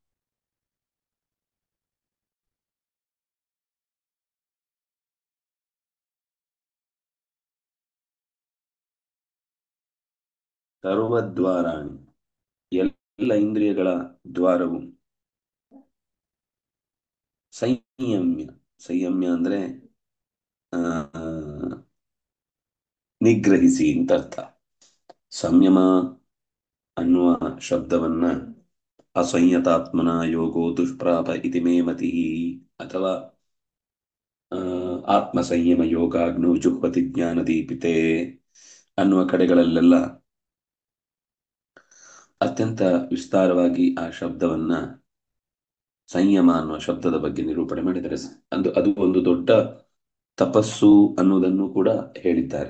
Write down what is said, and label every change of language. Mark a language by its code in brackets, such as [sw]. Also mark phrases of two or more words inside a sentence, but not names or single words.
[kn] ಸರ್ವದ್ವಾರಾಣಿ, ಎಲ್ಲ ಇಂದ್ರಿಯಗಳ ದ್ವಾರವು ಸಂಯಮ್ಯ. ಸಂಯಮ್ಯ ಅಂದ್ರೆ ಆ, ನಿಗ್ರಹಿಸಿ ಅಂತ ಅರ್ಥ. ಸಂಯಮ ಅನ್ನುವ ಶಬ್ದವನ್ನ [sa] ಅಸಂಯತಾತ್ಮನ ಯೋಗೋ ದುಷ್ಪ್ರಾಪ ಇತಿ ಮೇ ಮತಿ, [kn] ಅಥವಾ [sa] ಆತ್ಮ ಸಂಯಮ ಯೋಗಾಗ್ನೋ ಜುಹ್ವತಿ ಜ್ಞಾನ ದೀಪಿತೆ [kn] ಅನ್ನುವ ಕಡೆಗಳಲ್ಲೆಲ್ಲ ಅತ್ಯಂತ ವಿಸ್ತಾರವಾಗಿ ಆ ಶಬ್ದವನ್ನ, ಸಂಯಮ ಅನ್ನುವ ಶಬ್ದದ ಬಗ್ಗೆ ನಿರೂಪಣೆ ಮಾಡಿದರೆ ಅದು ಒಂದು ದೊಡ್ಡ ತಪಸ್ಸು ಅನ್ನುವುದನ್ನು ಕೂಡ ಹೇಳಿದ್ದಾರೆ.